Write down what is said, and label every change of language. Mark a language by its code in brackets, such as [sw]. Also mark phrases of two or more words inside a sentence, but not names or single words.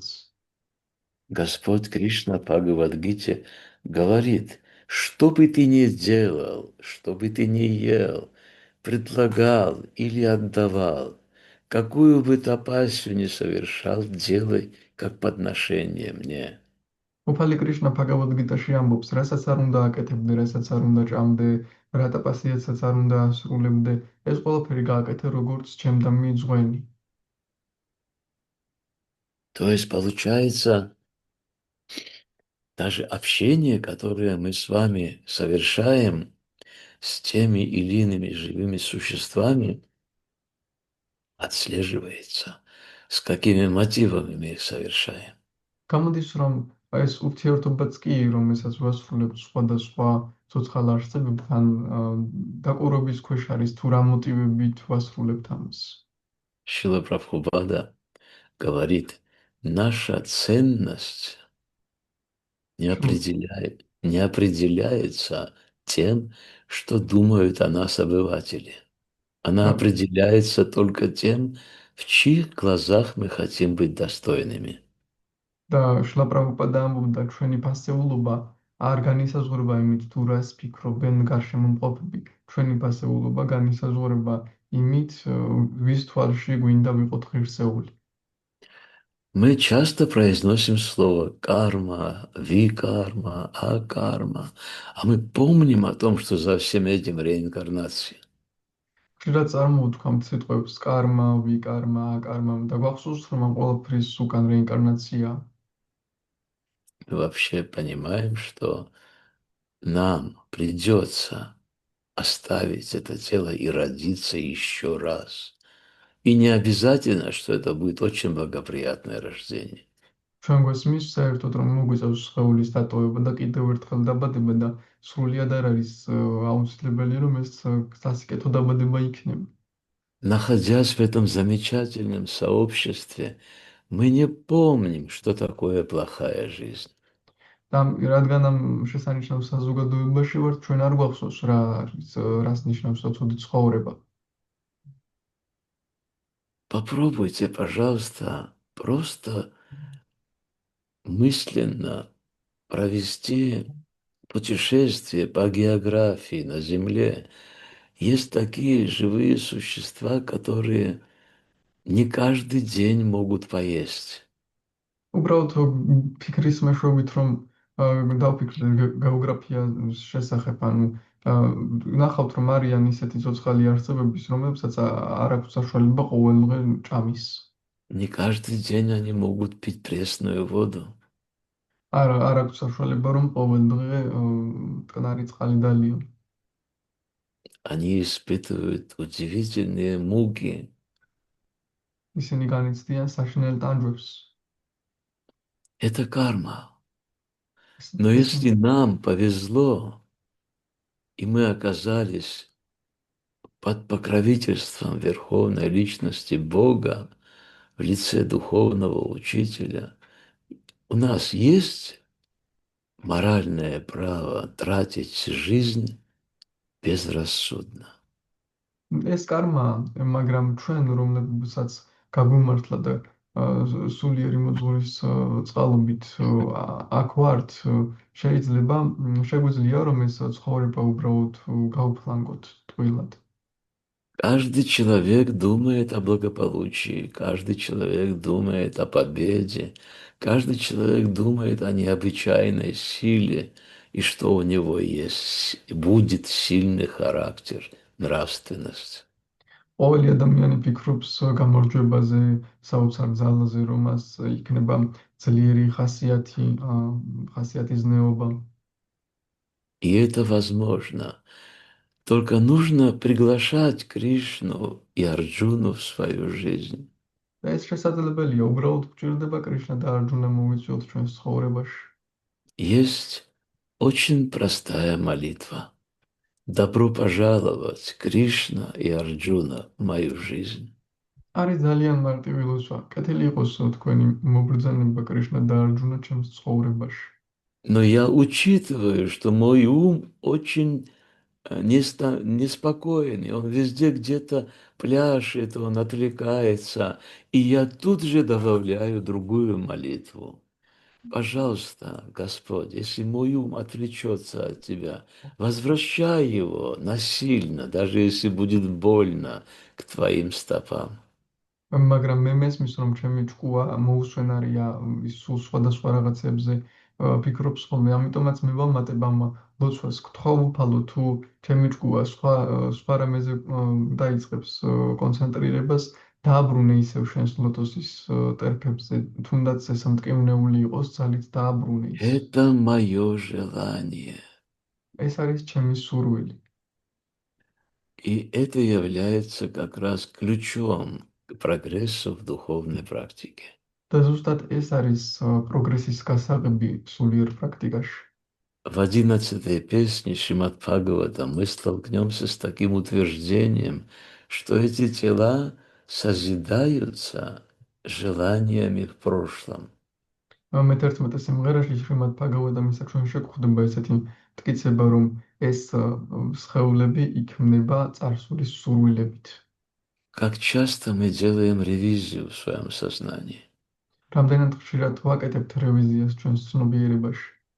[ru] Господь Кришна в Бхагавад-гите говорит, что бы ты ни делал, что бы ты ни ел, предлагал или отдавал, какую бы тапасию ни совершал, делай как подношение мне. [ka] უფალი კრიშნა ბჰაგავად-გიტაში ამბობს, რასაც არ უნდა აკეთებდე, რასაც არ უნდა ჭამდე, რა ტაპასიაცაც არ უნდა ასრულებდე, ეს ყველაფერი გააკეთე როგორც ჩემდა მიძღვენი. [ru] То есть получается, даже общение, которое мы с вами совершаем с теми или иными живыми существами, отслеживается, с какими мотивами мы их совершаем. [ka] გამოდის, რომ ეს ურთიერთობაც კი, რომელსაც ვასრულებთ სხვადასხვა ცოცხალ არსებებთან, დაკვირვების ქვეშ არის თუ რა მოტივებით ვასრულებთ ამას. [ru] Шрила Прабхупада говорит, наша ценность не определяется тем, что думают о нас обыватели. Она определяется только тем, в чьих глазах мы хотим быть достойными. [ka] და შრილა პრაბჰუპადა ამბობდა, ჩვენი ფასეულობა არ განისაზღვრება იმით, თუ რას ფიქრობენ გარშემო მყოფები. ჩვენი ფასეულობა განისაზღვრება იმით, ვის თვალში გვინდა ვიყოთ ღირსეული. [ru] Мы часто произносим слово карма, викарма, акарма, а мы помним о том, что за всем этим реинкарнация. [ka] ხშირად წარმოვთქვამთ სიტყვებს კარმა, ვიკარმა, აკარმა და გვახსოვს, რომ ამ ყველაფრის უკან რეინკარნაციაა. [ru] Мы вообще понимаем, что нам придется оставить это тело и родиться еще раз. И не обязательно, что это будет очень благоприятное рождение. [ka] ჩვენ გვესმის საერთოდ, რომ მოგვიწევს სხეულის დატოვება და კიდევ ერთხელ დაბადება და სრულიად არ არის აუცილებელი, რომ ეს სასიკეთო დაბადება იქნება. [ru] Находясь в этом замечательном сообществе, мы не помним, что такое плохая жизнь. [ka] და რადგან ამ შესანიშნავ საზოგადოებაში ვართ, ჩვენ არ გვახსოვს რა არის, რას ნიშნავს ცუდი ცხოვრება. [ru] Попробуйте, пожалуйста, просто мысленно провести путешествие по географии на Земле. Есть такие живые существа, которые не каждый день могут поесть. [ka] უბრალოდ ფიქრის მეშვეობით, რომ დავფიქრდე გეოგრაფიის შესახებ, ანუ ნახავთ, რომ არიან ისეთი ცოცხალი არსებების, რომლებსაც არ აქვს საშუალება ყოველდღე ჭამის. [ru] Не каждый день они могут пить пресную воду. [ka] არ აქვს საშუალება, რომ ყოველდღე მტკნარი წყალი დალიონ. [ru] Они испытывают удивительные муки. [ka] ისინი განიცდიან საშინელ ტანჯვებს. [ru] Это карма. Но если нам повезло, и мы оказались под покровительством Верховной Личности Бога в лице духовного учителя, у нас есть моральное право тратить жизнь безрассудно. [ka] ეს კარმაა, მაგრამ ჩვენ რომლებსაც გაგვიმართლა და სულიერი მოძღვრის წყალობით აქ ვართ, შეგვიძლია რომ ეს ცხოვრება უბრალოდ გავფლანგოთ ტყუილად. [ru] Каждый человек думает о благополучии, каждый человек думает о победе, каждый человек думает о необычайной силе и что у него есть, будет сильный характер, нравственность. [ka] ყოველი ადამიანი ფიქრობს გამარჯვებაზე, საოცარ ძალაზე, რომ მას იქნება ძლიერი ხასიათის ზნეობა. [ru] И это возможно. Только нужно приглашать Кришну и Арджуну в свою жизнь. [ka] და ეს შესაძლებელია, უბრალოდ გვჭირდება კრიშნა და არჯუნა მოვიწვიოთ ჩვენს ცხოვრებაში. [ru] Есть очень простая молитва. Добро пожаловать, Кришна и Арджуна, в мою жизнь. [ka] არის ძალიან მარტივი ლოცვა. კეთილი იყოს თქვენი მობრძანება კრიშნა და არჯუნა ჩემს ცხოვრებაში. [ru] Но я учитываю, что мой ум очень неспокойный, он везде где-то пляшет, он отвлекается, и я тут же добавляю другую молитву. Пожалуйста, Господь, если мой ум отвлечется от Тебя, возвращай его насильно, даже если будет больно, к Твоим стопам. [ka] მაგრამ მე მესმის, რომ ჩემი ჭკუა მოუსვენარია ის სულ სხვადასხვა რაღაცებზე ფიქრობს ხოლმე, ამიტომაც მე ვამატებ ამ ლოცვას, გთხოვ უფალო, თუ ჩემი ჭკუა სხვა რამეზე დაიწყებს კონცენტრირებას, დააბრუნე ისევ შენს ლოტოსის ტერფებზე, თუნდაც ეს მტკივნეული იყოს, ძალით დააბრუნე ის. [ru] Это мое желание. [ka] ეს არის ჩემი სურვილი. [ru] И это является как раз ключом к прогрессу в духовной практике. [ka] და ზუსტად ეს არის პროგრესის გასაღები სულიერ პრაქტიკაში. [ru] В 11-й песне Шримад Бхагаватам мы столкнемся с таким утверждением, что эти тела созидаются желаниями в прошлом. [ka] მე-11 სიმღერაში შრიმად ბჰაგავატამისა ჩვენ შეგხვდება ესეთი მტკიცება, რომ ეს სხეულები იქმნება წარსულის სურვილებით. [ru] Как часто мы делаем ревизию в своем сознании. [ka] რამდენად ხშირად ვაკეთებთ რევიზიას ჩვენს ცნობიერებაში.